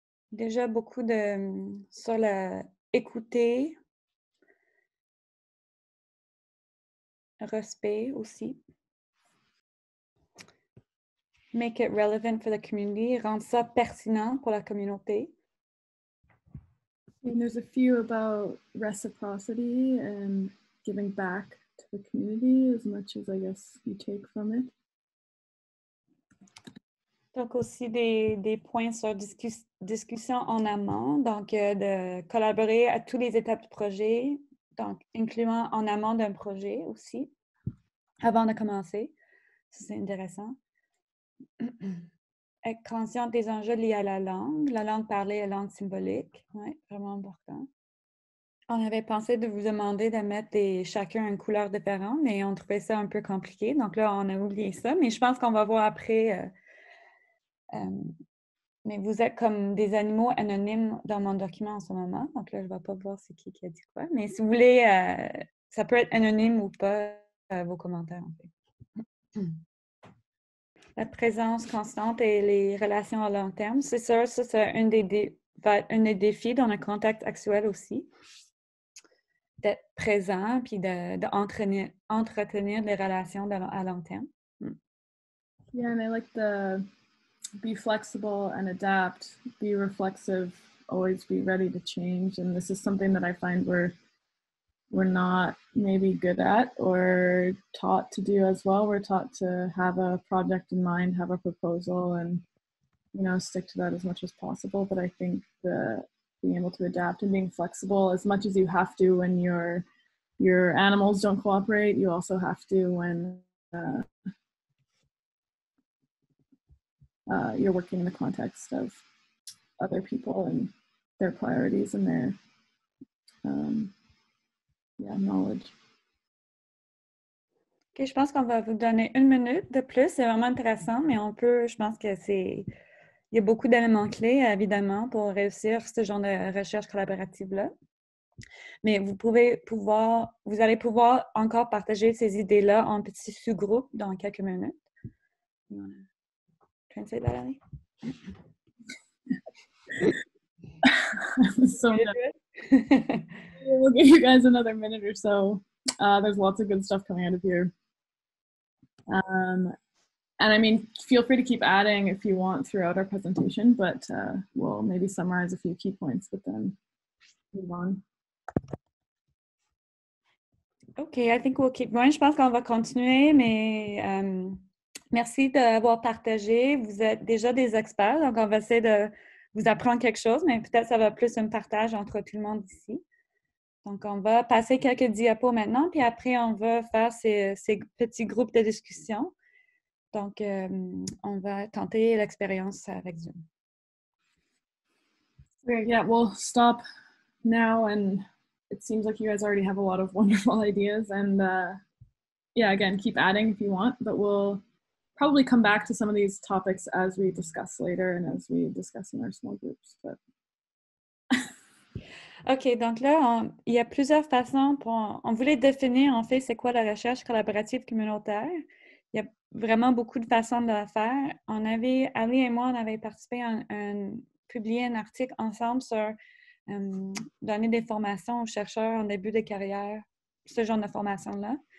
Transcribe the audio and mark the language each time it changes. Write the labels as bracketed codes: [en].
[fr] Déjà, beaucoup sur écouter, respect aussi. [en] Make it relevant for the community, [fr] rendre ça pertinent pour la communauté. [en] And there's a few about reciprocity and giving back to the community as much as I guess you take from it. [fr] Donc aussi des points sur discussion en amont, donc de collaborer à toutes les étapes du projet, donc incluant en amont d'un projet aussi, avant de commencer. Ça, c'est intéressant. Être conscient des enjeux liés à la langue parlée et la langue symbolique. Oui, vraiment important. On avait pensé de vous demander de mettre chacun une couleur différente, mais on trouvait ça un peu compliqué. Donc là, on a oublié ça, mais je pense qu'on va voir après. Mais vous êtes comme des animaux anonymes dans mon document en ce moment. Donc là, je ne vais pas voir c'est qui a dit quoi. Mais si vous voulez, ça peut être anonyme ou pas, vos commentaires, en fait. La présence constante et les relations à long terme, c'est sûr, ça, c'est un des défis dans le contexte actuel aussi. D'être présent puis d'entretenir des relations à long terme. [en] Yeah, and I like the be flexible and adapt, be reflexive always be ready to change. And this is something that I find we're not maybe good at or taught to do as well. We're taught to have a project in mind, have a proposal, and stick to that as much as possible. But I think being able to adapt and being flexible as much as you have to when your animals don't cooperate, you also have to when you're working in the context of other people and their priorities and their knowledge. [fr] OK, je pense qu'on va vous donner 1 minute de plus. C'est vraiment intéressant, mais je pense que il y a beaucoup d'éléments clés, évidemment, pour réussir ce genre de recherche collaborative-là. Mais vous allez pouvoir encore partager ces idées-là en petits sous-groupes dans quelques minutes. [en] Try and say that, Allie? So we'll give you guys another minute or so. There's lots of good stuff coming out of here. And I mean, feel free to keep adding if you want throughout our presentation, but we'll maybe summarize a few key points, but then move on. OK, I think we'll keep going. [fr] Je pense qu'on va continuer, mais merci d'avoir partagé. Vous êtes déjà des experts, donc on va essayer de vous apprendre quelque chose, mais peut-être ça va plus un partage entre tout le monde ici. Donc, on va passer quelques diapos maintenant, puis après, on va faire ces petits groupes de discussion. Donc, on va tenter l'expérience avec Zoom. [en] Great, yeah, we'll stop now, and it seems like you guys already have a lot of wonderful ideas, and yeah, again, keep adding if you want, but we'll probably come back to some of these topics as we discuss later and as we discuss in our small groups. But [fr] OK, donc là, il y a plusieurs façons on voulait définir, en fait, c'est quoi la recherche collaborative communautaire. Il y a vraiment beaucoup de façons de la faire. Ali et moi, on avait participé publié un article ensemble sur donner des formations aux chercheurs en début de carrière, ce genre de formation-là.